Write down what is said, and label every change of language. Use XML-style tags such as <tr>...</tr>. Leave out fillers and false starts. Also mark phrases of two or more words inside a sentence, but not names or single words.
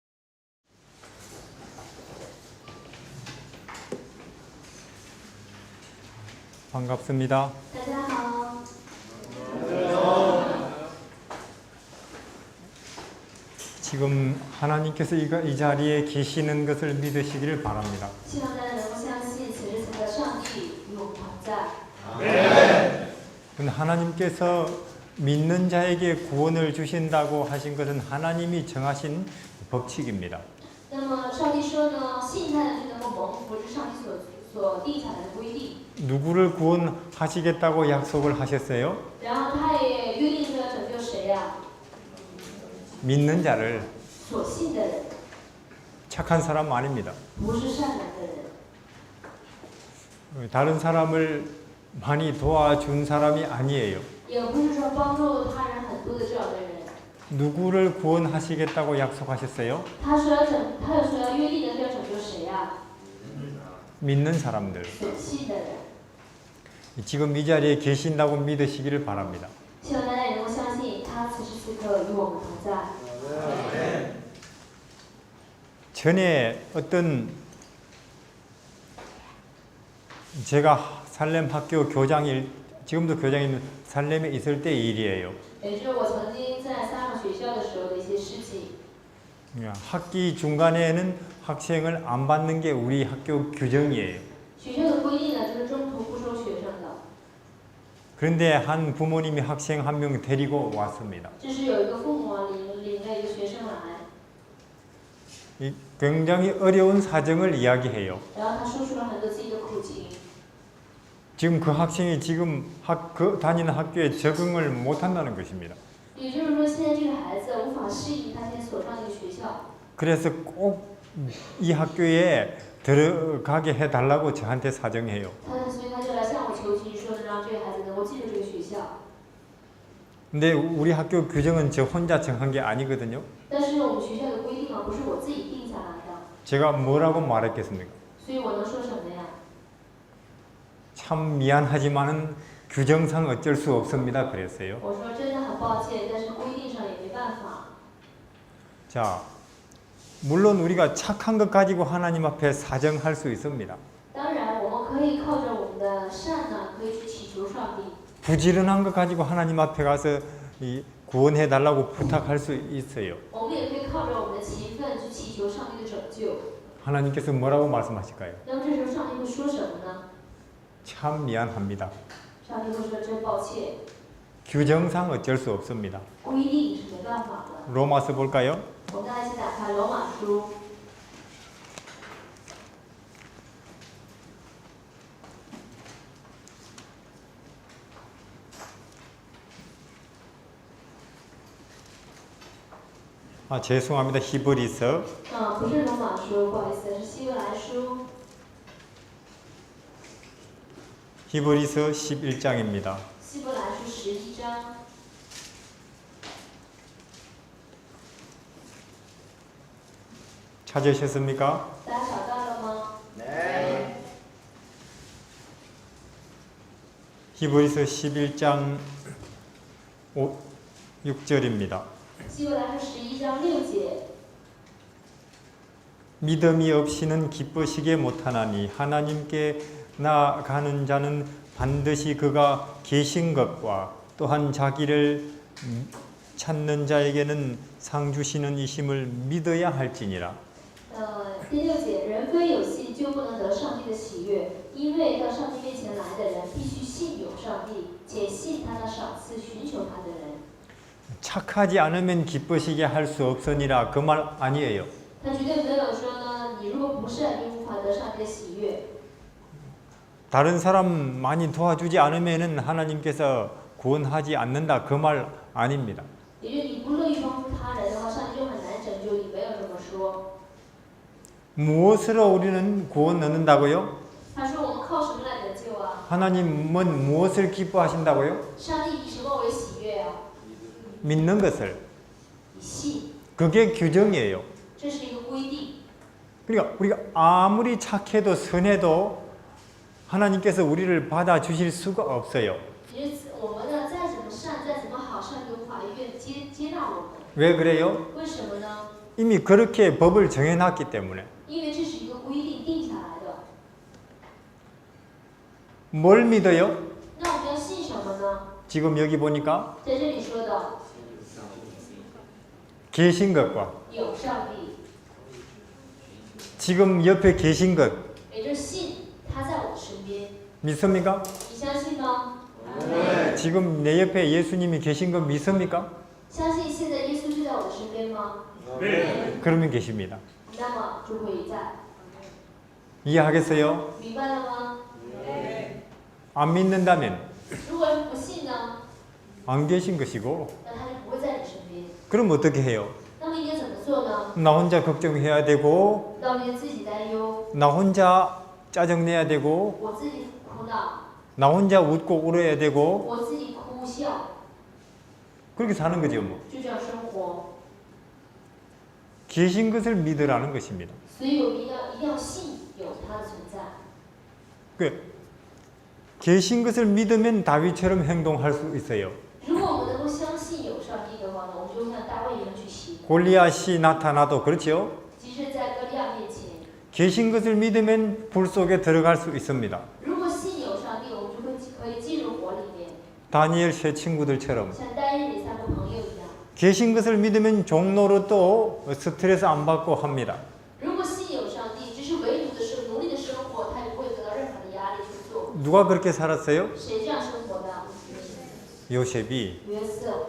<ko>반갑습니다.</ko> <zh>大家好，</zh> <ko>지금 하나님께서 이 자리에 계시는 것을 믿으시기를 바랍니다.</ko> <zh>希望大家能够相信此时此刻上帝与我们同在。</zh> <ko>하나님께서 믿는 자에게 구원을 주신다고 하신 것은 하나님이 정하신 법칙입니다.</ko> <zh>那么上帝说呢，信他的就能够蒙福，是上帝所定下来的规定。</zh> <ko>누구를 구원하시겠다고 약속을 하셨어요?</ko> <zh>然后他也约定着拯救谁呀？</zh> <ko>믿는 자를.</ko> <zh>所信的人，</zh> <ko>착한 사람 아닙니다.</ko> <zh>不是善良的人，</zh> <ko>다른 사람을 많이 도와준 사람이 아니에요.</ko> <zh>也不是说帮助他人很多的这样的人。</zh> <ko>누구를 구원하시겠다고 약속하셨어요?</ko> <zh>他说要约定的是要拯救谁呀？</zh> <ko>믿는 사람들.</ko> <zh>所信的人。</zh> <ko>지금 이 자리에 계신다고 믿으시기를 바랍니다.</ko> <zh>希望大家也能够相信，他此时此刻与我们同在。</zh> <ko>전에 어떤 제가 살렘 학교 교장일, 지금도 교장인 살렘에 있을 때 일이에요.</ko> <zh>也是我曾经在撒上学校的时候的一些事情。</zh> <ko>학기 중간에는 학생을 안 받는 게 우리 학교 규정이에요.</ko> <zh>学校的规定呢，就是中途不收学生的。</zh> <ko>그런데 한 부모님이 학생 한 명 데리고 왔습니다.</ko> <zh>这是有一个父母啊领着一个学生来，</zh> <ko>굉장히 어려운 사정을 이야기해요.</ko> <zh>然后他说出了很多自己的苦情。</zh> <ko>지금 그 학생이 지금 다니는 학교에 적응을 못 한다는 것입니다.</ko> <zh>也就是说，现在这个孩子无法适应他现在所上的一个学校，</zh> <ko>그래서 꼭 이 학교에 들어가게 해달라고 저한테 사정해요.</ko> <zh>所以他就来向我求情，说让这个孩子能够进入这个学校。</zh> <ko>근데 우리 학교 규정은 저 혼자 정한 게 아니거든요.</ko> <zh>但是我们学校的规定啊，不是我自己定下来的，</zh> <ko>제가 뭐라고 말했겠습니까?</ko> <zh>所以我能说什么呀？</zh> <ko>참 미안하지만은 규정상 어쩔 수 없습니다. 그랬어요.</ko> <zh>我说真的很抱歉，但是规定上也没办法。</zh> <ko>자, 물론 우리가 착한 것 가지고 하나님 앞에 사정할 수 있습니다.</ko> <zh>当然，我们可以靠着我们的善呢，可以去祈求上帝。</zh> <ko>부지런한 것 가지고 하나님 앞에 가서 구원해 달라고 부탁할 수 있어요.</ko> <zh>我们也可以靠着我们的勤奋去祈求上帝的拯救。</zh> <ko>하나님께서 뭐라고 말씀하실까요?</ko> <zh>那么这时候上帝会说什么呢？</zh> <ko>참 미안합니다.</ko> <zh>上帝会说真抱歉，</zh> <ko>규정상 어쩔 수 없습니다.</ko> <zh>规定是没办法的。</zh> <ko>로마서 볼까요?</ko> <zh>我们大家一起打开罗马书。</zh> <ko>죄송합니다.</ko> <zh>히브리서 不是罗马书，不好意思，是希伯来书。</zh> <ko>히브리서 11장입니다.</ko> <zh>希伯来书11章。</zh> <ko>찾으셨습니까?</ko> <zh>大家找到了吗？</zh> <ko>히브리서 11장 6절입니다.</ko> <zh>希伯来书11章6节。</zh> <ko>믿음이 없이는 기쁘시게 못하나니 하나님께 나아가는 자는 반드시 그가 계신 것과 또한 자기를 찾는 자에게는 상 주시는 이심을 믿어야 할지니라.</ko> <zh>第6节，人非有信就不能得上帝的喜悦，因为到上帝面前来的人必须信有上帝，且信他的赏赐寻求他的人。</zh> <ko>착하지 않으면 기쁘시게 할 수 없으니라 그 말 아니에요.</ko> <zh>他绝对没有说呢，你如果不善，你无法得上帝的喜悦。</zh> <ko>다른 사람 많이 도와주지 않으면은 하나님께서 구원하지 않는다 그 말 아닙니다.</ko> <zh>也就是你不乐意帮助他人的话，上帝就很难拯救你，没有这么说。</zh> <ko>무엇으로 우리는 구원 얻는다고요?</ko> <zh>他说我们靠什么来得救啊？</zh> <ko>하나님은 무엇을 기뻐하신다고요?</ko> <zh>上帝以什么为喜悦啊？</zh> <ko>믿는 것을.</ko> <zh>以信，</zh> <ko>그게 규정이에요.</ko> <zh>这是一个规定。</zh> <ko>그러니까 우리가 아무리 착해도 선해도 하나님께서 우리를 받아주실 수가 없어요.</ko> <zh>我们呢，再怎么善，再怎么好，上帝无法</zh> <ko>왜 그래요?</ko> <zh>为什么呢？</zh> <ko>이미 그렇게 법을 정해놨기 때문에.</ko> <zh>因为这是一个规定定下来的。</zh> <ko>뭘 믿어요?</ko> <zh>那我们要信什么呢？</zh> <ko>지금 여기 보니까</ko> <zh>在这里说的</zh> <ko>계신 것과</ko> <zh>有上帝，</zh> <ko>지금 옆에 계신 것</ko> <zh>也就是信他在我身边。</zh> <ko>믿습니까?</ko> <zh>你相信吗？</zh> <ko>지금 내 옆에 예수님이 계신 것 믿습니까?</ko> <zh>相信现在耶稣就在我的身边吗？</zh> <ko>그러면 계십니다.</ko> <zh>那么就会在。</zh> <ko>이해하겠어요?</ko> <zh>明白了吗？</zh> <ko>안 믿는다면</ko> <zh>如果是不信呢，</zh> <ko>안 계신 것이고</ko> <zh>那他就不会在你身边。</zh> <ko>그럼 어떻게 해요?</ko> <zh>那么应该怎么做呢？</zh> <ko>나 혼자 걱정해야 되고</ko> <zh>那我们应该自己担忧，</zh> <ko>나 혼자 짜증내야 되고</ko> <zh>我自己苦恼，</zh> <ko>나 혼자 웃고 울어야 되고</ko> <zh>我自己哭笑，</zh> <ko>그렇게 사는 거죠 뭐.</ko> <zh>就这样生活。</zh> <ko>계신 것을 믿으라는 것입니다.</ko> <zh>所以我们一定要信有他的存在。</zh> <ko>그 계신 것을 믿으면 다윗처럼 행동할 수 있어요.</ko> <zh>如果我们能够相信有上帝的话呢，我们就像大卫一样去行。</zh> <ko>골리앗이 나타나도 그렇죠.</ko> <zh>即使在歌利亚面前，</zh> <ko>계신 것을 믿으면 불 속에 들어갈 수 있습니다.</ko> <zh>如果信有上帝，我们就可以进入火里面，</zh> <ko>다니엘 세 친구들처럼</ko> <zh>像单日里三个朋友一样。</zh> <ko>계신 것을 믿으면 종로로 또 스트레스 안 받고 합니다.</ko> <zh>如果信有上帝，只是唯独的生奴隶的生活，他也不会得到任何的压力去做。</zh> <ko>누가 그렇게 살았어요?</ko> <zh>谁这样生活的？</zh> <ko>요셉이.</ko> <zh>约瑟。</zh>